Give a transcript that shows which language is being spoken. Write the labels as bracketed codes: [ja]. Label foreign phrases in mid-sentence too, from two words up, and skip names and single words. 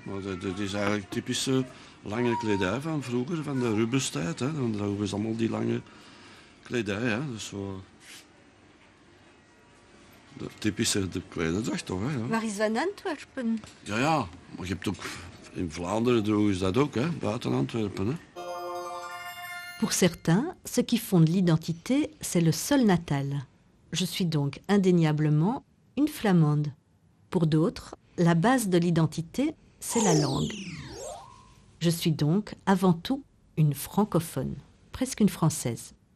[nl] Maar dat is eigenlijk typische lange kledij van vroeger, van de Rubenstijd, hè. Dan dragen ze allemaal die lange kledij, hè. Dus zo... De typische klededracht toch, hè? Ja. Waar is van Antwerpen? Ja, maar je hebt ook... In Vlaanderen droegen ze dat ook, hè? Buiten Antwerpen, hè. [fr] Pour certains, ce qui fonde l'identité, c'est le sol natal. Je suis donc indéniablement une flamande. Pour d'autres, la base de l'identité, c'est la langue. Je suis donc avant tout une francophone, presque une française.